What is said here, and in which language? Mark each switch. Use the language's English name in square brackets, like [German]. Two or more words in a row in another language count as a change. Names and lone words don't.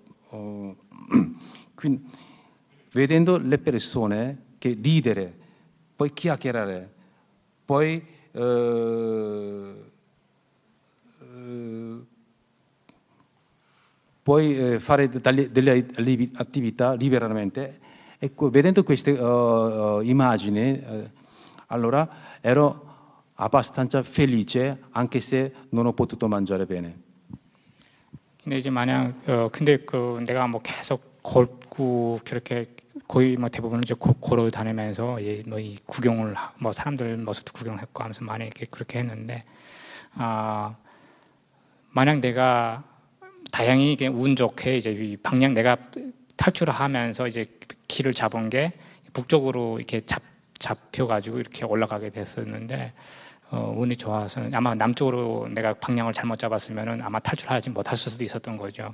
[Italian] Quindi, vedendo le persone che ridere, poi chiacchierare, poi fare delle attività liberamente, ecco, vedendo queste immagini, allora ero abbastanza felice anche se non ho potuto mangiare bene. [Korean] 근데 이제 근데 내가 뭐 계속 걷고 그렇게 거의 뭐 대부분 이제 걸어 다니면서 이 구경을 뭐 사람들 모습도 구경했고 하면서 많이 이렇게 그렇게 했는데, 만약 내가 다행히 이게 운 좋게 이제 이 방향 내가 탈출을 하면서 이제 길을 잡은 게 북쪽으로 이렇게 잡혀가지고 이렇게 올라가게 됐었는데, 운이 좋아서 아마 남쪽으로 내가 방향을 잘못 잡았으면은 아마 탈출하지 못했을 수도 있었던 거죠.